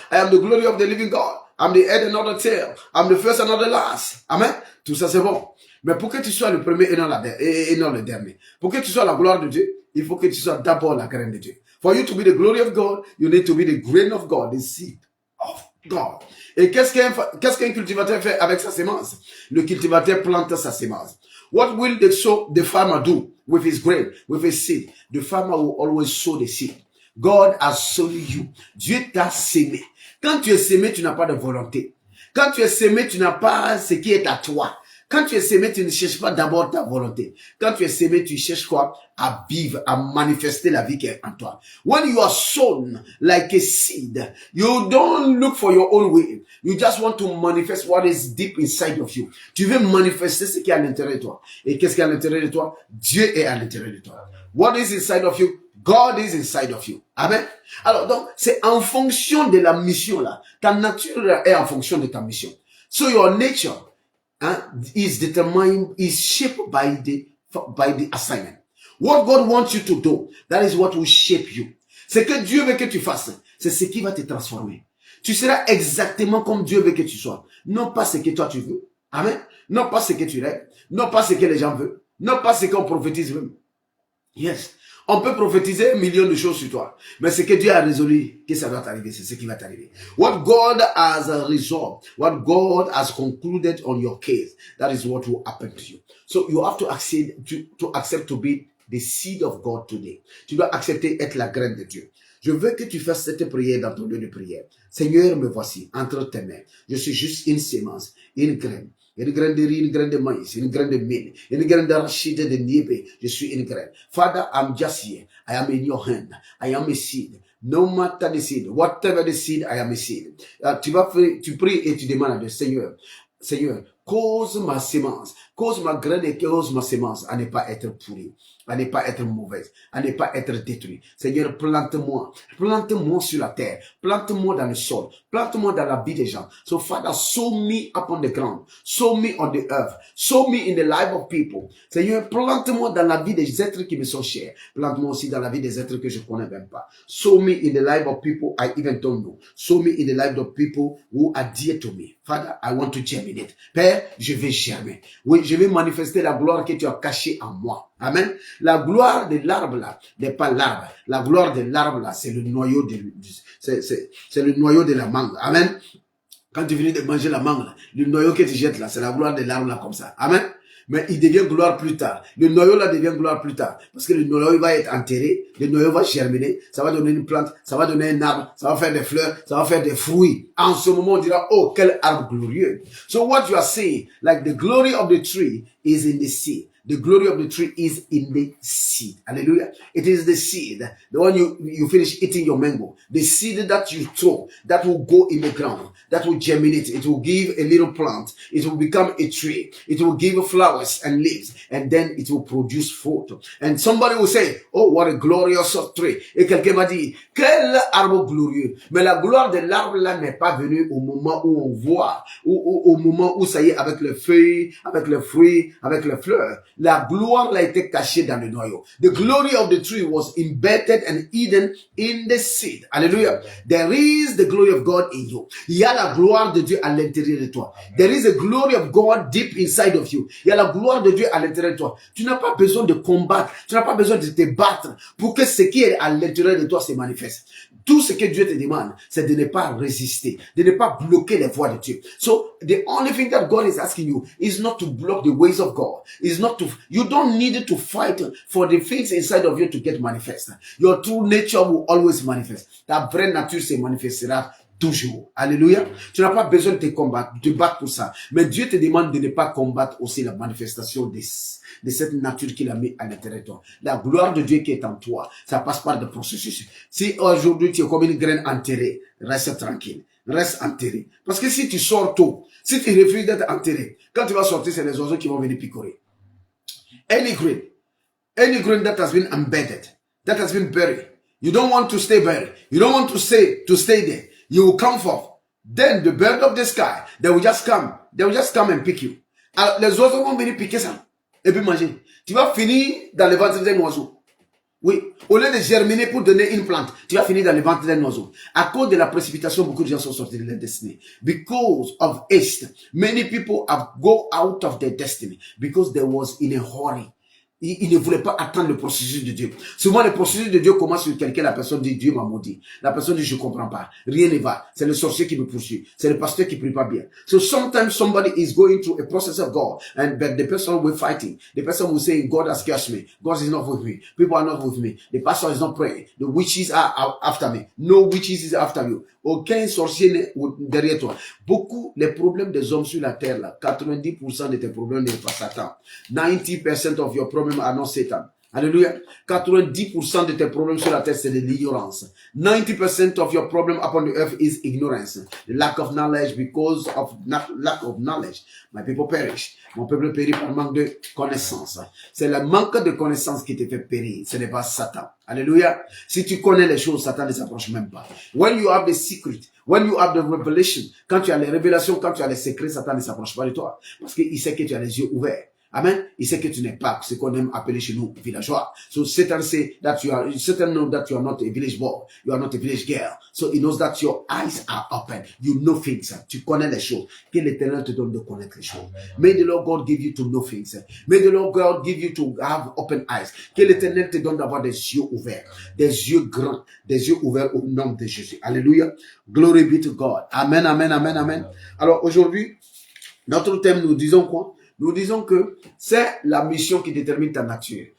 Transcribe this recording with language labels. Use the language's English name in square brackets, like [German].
[English] I am the glory of the living God. I'm the head and not the tail. I'm the first and not the last. [French] Amen. Tout ça, c'est bon. Mais pour que tu sois le premier et non le dernier, pour que tu sois la gloire de Dieu, il faut que tu sois d'abord la graine de Dieu. [English] For you to be the glory of God, you need to be the grain of God, the seed of God. [French] Et qu'est-ce qu'un cultivateur fait avec sa sémence? Le cultivateur plante sa sémence. [English] What will the farmer do with his grain, with his seed? The farmer will always sow the seed. God has sown you. [French] Dieu t'a sémé. Quand tu es sémé, tu n'as pas de volonté. Quand tu es sémé, tu n'as pas ce qui est à toi. Quand tu es sémé, tu ne cherches pas d'abord ta volonté. Quand tu es sémé, tu cherches quoi? À vivre, à manifester la vie qui est en toi. [English] When you are sown like a seed, you don't look for your own way. You just want to manifest what is deep inside of you. [French] Tu veux manifester ce qui est à l'intérieur de toi. Et qu'est-ce qui est à l'intérieur de toi? Dieu est à l'intérieur de toi. [English] What is inside of you? God is inside of you. Amen. [French] Alors donc, c'est en fonction de la mission là. Ta nature est en fonction de ta mission. [English] So your nature is determined, is shaped by the assignment. What God wants you to do, that is what will shape you. [French] Ce que Dieu veut que tu fasses, c'est ce qui va te transformer. Tu seras exactement comme Dieu veut que tu sois. Non pas ce que toi tu veux. Amen. Non pas ce que tu rêves. Non pas ce que les gens veulent. Non pas ce qu'on prophétise même. Yes. On peut prophétiser 1 million de choses sur toi. Mais ce que Dieu a résolu, que ça doit t'arriver, c'est ce qui va t'arriver. [English] What God has resolved, what God has concluded on your case, that is what will happen to you. So you have to accept to be the seed of God today. [French] Tu dois accepter être la graine de Dieu. Je veux que tu fasses cette prière dans ton lieu de prière. Seigneur, me voici, entre tes mains. Je suis juste une sémence, une graine. Une graine de riz, une graine de maïs, une graine de mil, une graine d'arachide, de niébé. Je suis une graine. [English] Father, I'm just here. I am in your hand. I am a seed. No matter the seed. Whatever the seed, I am a seed. [French] Tu pries et tu demandes à Dieu, Seigneur, cause ma sémence, cause ma graine et cause ma sémence à ne pas être pourrie, à ne pas être mauvaise, à ne pas être détruite. Seigneur, plante-moi sur la terre, plante-moi dans le sol, plante-moi dans la vie des gens. [English] So Father, sow me upon the ground, sow me on the earth, sow me in the life of people. [French] Seigneur, plante-moi dans la vie des êtres qui me sont chers, plante-moi aussi dans la vie des êtres que je connais même pas. [English] Sow me in the life of people I even don't know. Sow me in the life of people who are dear to me. Father, I want to germinate. [French] Père, je vais germer. Oui, je vais manifester la gloire que tu as cachée en moi. Amen. La gloire de l'arbre là n'est pas l'arbre. La gloire de l'arbre là, c'est le noyau c'est le noyau de la mangue. Amen. Quand tu finis de manger la mangue là, le noyau que tu jettes là, c'est la gloire de l'arbre là comme ça. Amen. Mais il devient gloire plus tard. Le noyau là devient gloire plus tard. Parce que le noyau va être enterré, le noyau va germiner, ça va donner une plante, ça va donner un arbre, ça va faire des fleurs, ça va faire des fruits. En ce moment, on dira, oh, quel arbre glorieux. [English] So what you are saying, like the glory of the tree is in the seed. The glory of the tree is in the seed. Hallelujah. It is the seed. The one you finish eating your mango. The seed that you throw, that will go in the ground, that will germinate. It will give a little plant. It will become a tree. It will give flowers and leaves. And then it will produce fruit. And somebody will say, oh, what a glorious tree. [French] Et quelqu'un m'a dit, quel arbre glorieux. Mais la gloire de l'arbre là n'est pas venue au moment où on voit, au moment où ça y est, avec les feuilles, avec les fruits, avec les fleurs. La gloire a été cachée dans le noyau. [English] The glory of the tree was embedded and hidden in the seed. Hallelujah. There is the glory of God in you. [French] Il y a la gloire de Dieu à l'intérieur de toi. [English] There is a glory of God deep inside of you. [French] Il y a la gloire de Dieu à l'intérieur de toi. Tu n'as pas besoin de combattre. Tu n'as pas besoin de te battre pour que ce qui est à l'intérieur de toi se manifeste. Tout ce que Dieu te demande, c'est de ne pas résister, de ne pas bloquer les voies de Dieu. [English] So, the only thing that God is asking you is not to block the ways of God. Is not to, you don't need to fight for the things inside of you to get manifest. Your true nature will always manifest. [French] Ta vraie nature se manifestera toujours. Alléluia. Tu n'as pas besoin de te combattre, de te battre pour ça. Mais Dieu te demande de ne pas combattre aussi la manifestation de cette nature qu'il a mis à l'intérieur de toi. La gloire de Dieu qui est en toi, ça passe par des processus. Si aujourd'hui tu es comme une graine enterrée, reste tranquille. Reste enterré. Parce que si tu sors tôt, si tu refuses d'être enterré, quand tu vas sortir, c'est les oiseaux qui vont venir picorer. [English] Any grain that has been embedded, that has been buried, you don't want to stay buried. You don't want to stay there. You will come forth. Then the bird of the sky, they will just come and pick you. [French] Alors, les oiseaux vont venir piquer ça et puis manger. Tu vas finir dans le ventre d'un oiseau. Oui, au lieu de germiner pour donner une plante, tu vas finir dans le ventre d'un oiseau. À cause de la précipitation, beaucoup de gens sont sortis de leur destinée. [English] Because of haste, many people have go out of their destiny because they was in a hurry. [French] Il ne voulait pas attendre le processus de Dieu. Souvent, le processus de Dieu commence sur quelqu'un, la personne dit, Dieu m'a maudit. La personne dit, je comprends pas. Rien ne va. C'est le sorcier qui me poursuit. C'est le pasteur qui prie pas bien. [English] So sometimes somebody is going through a process of God, but the person will fighting. The person will say, God has cursed me. God is not with me. People are not with me. The pastor is not praying. The witches are after me. No witches is after you. [French] Aucun sorcier n'est derrière toi. Beaucoup, les problèmes des hommes sur la terre, là, 90% de tes problèmes n'est pas Satan. [English] 90% of your problems are not Satan. [French] Alléluia. 90% de tes problèmes sur la terre, c'est de l'ignorance. [English] 90% of your problem upon the earth is ignorance. The lack of knowledge, because of lack of knowledge. My people perish. [French] Mon peuple périt par manque de connaissance. C'est le manque de connaissance qui te fait périr. Ce n'est pas Satan. Alléluia. Si tu connais les choses, Satan ne s'approche même pas. [English] When you have the secret, when you have the revelation, [French] quand tu as les révélations, quand tu as les secrets, Satan ne s'approche pas de toi. Parce qu'il sait que tu as les yeux ouverts. Amen. Il sait que tu n'es pas ce qu'on aime appeler chez nous villageois. [English] So Satan say that Satan knows that you are not a village boy, you are not a village girl. So he knows that your eyes are open. You know things. [French] Tu connais les choses. Que l'Éternel te donne de connaître les choses. [English] May the Lord God give you to know things. May the Lord God give you to have open eyes. [French] Que l'Éternel te donne d'avoir des yeux ouverts, des yeux grands, des yeux ouverts au nom de Jésus. Alléluia. [English] Glory be to God. [French] Amen, amen, amen, amen. Alors aujourd'hui, notre thème, nous disons quoi? Nous disons que c'est la mission qui détermine ta nature.